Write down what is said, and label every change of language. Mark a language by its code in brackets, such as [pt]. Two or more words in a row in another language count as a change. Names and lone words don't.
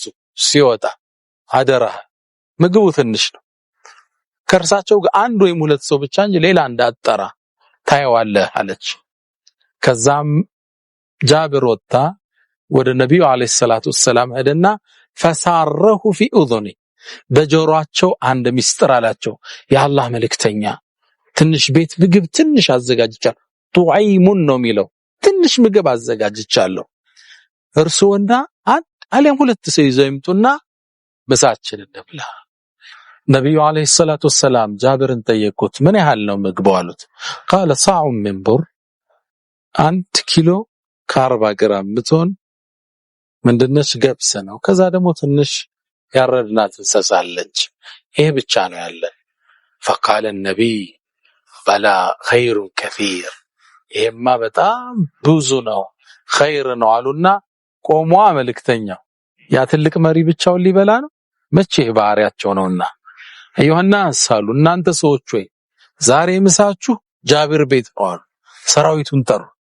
[am] ሲወጣ አደራ ምግቡ ትንሽ ነው፣ ከርሳቸው ጋር 1 ወይም 2 ሰው ብቻ እንጂ ሌላ እንዳጠራ ታየዋለህ አለች። ከዛም ጃብር ወጣ ወደ ነብዩ [ar] عليه الصلاة السلام [am] ሄደና [ar] فساره في اذني [am] በጆሮአቸው አንድ ሚስጥር አላቸው። የአላህ መልእክተኛ ትንሽ ቤት ምግብ ትንሽ አዘጋጅቻለሁ። ጡዓይሙን ነው የሚለው ትንሽ ምግብ አዘጋጅቻለሁ። እርሶና አሊያም ሁለት ሰው ይዘው ይምጡና ምሳችንን እንብላ። ነብዩ [ar] عليه الصلاة والسلام [am] ጃብርን ጠየቁት፣ ምን ያህል ነው ምግቡ አሉት። [ar] قال صاع من بر [am] 1 ኪሎ ከ40 ግራም ምትሆን ምንድነች ገብስ ነው። ከዛ ደግሞ ትንሽ ያረድናት እንሰሳለች። ይሄ ብቻ ነው ያለ። [ar] فقال النبي بلا خير كثير [am] ይሄማ በጣም ብዙ ነው ኸይር ነው አሉና ቆሞ መልእክተኛው ያ ትልቅ መሪ ብቻውን ሊበላ ነው መቼ ባህሪያቸው ነውና አዩሃናስ አሉ እናንተ ሰዎች ወይ ዛሬ ምሳችሁ ጃብር ቤት ነው አሉ። ሰራዊቱን ጠሩ።